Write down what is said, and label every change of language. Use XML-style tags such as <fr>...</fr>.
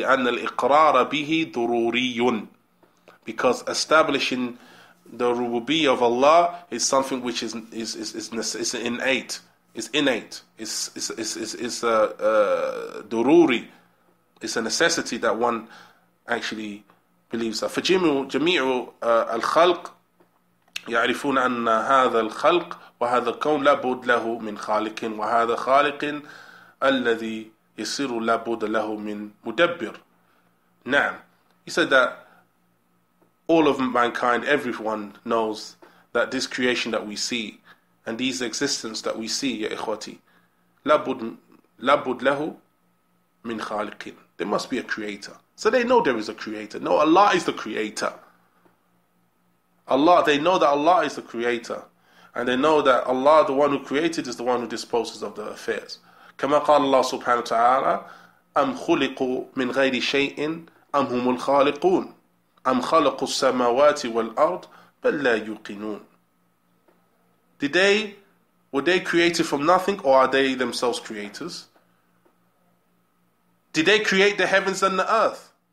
<ar>لِأَنَّ الْإِقْرَارَ بِهِ ضُرُورِيٌّ,</ar> <en>because establishing the rububiyyah of Allah is something which is innate. It's innate. It's dururi. It's a necessity that one actually believes that.</en> <ar>فجميع الخلق يعرفون أن هذا الخلق وهذا الكون لا بد له من خالق وهذا خالق الذي يصير لا بد له من مدبر. نعم.</ar> <en>He said that all of mankind, everyone knows that this creation that we see and these existence that we see,</en> <ar>ya ikhwati, labud lahu min khaliqin.</ar> <en>There must be a creator. So they know there is a creator. No, Allah is the creator. They know that Allah is the creator. And they know that Allah, the one who created, is the one who disposes of the affairs.</en> <ar>كما قال الله سبحانه وتعالى أم خلقوا من غير شيء أم هم الخالقون أم خلقوا السماوات والأرض بل لا يوقنون.</ar> <en>Were they created from nothing, or are they themselves creators? Did they create the heavens and the earth?</en>